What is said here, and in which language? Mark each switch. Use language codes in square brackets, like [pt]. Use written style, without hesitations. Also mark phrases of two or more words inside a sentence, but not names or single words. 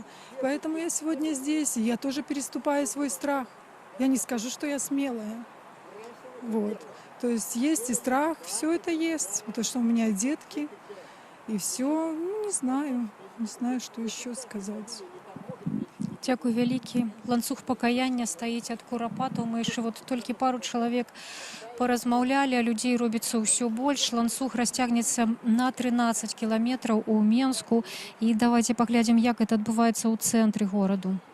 [ru] Поэтому я сегодня здесь, и я тоже переступаю свой страх. Я не скажу, что я смелая. Вот. То есть есть и страх, все это есть, потому что у меня детки, и все, не знаю, что еще сказать. [be] Дзякуй вялікі. Ланцуг пакаяння стаіць ад курапатаў. Мы яшчэ вот толькі пару чалавек паразмаўлялі, а людзей робіцца ўсё больш. Ланцуг расцягнецца на 13 кіламетраў у Менску. І давайте паглядзім, як гэта адбываецца ў цэнтры гораду.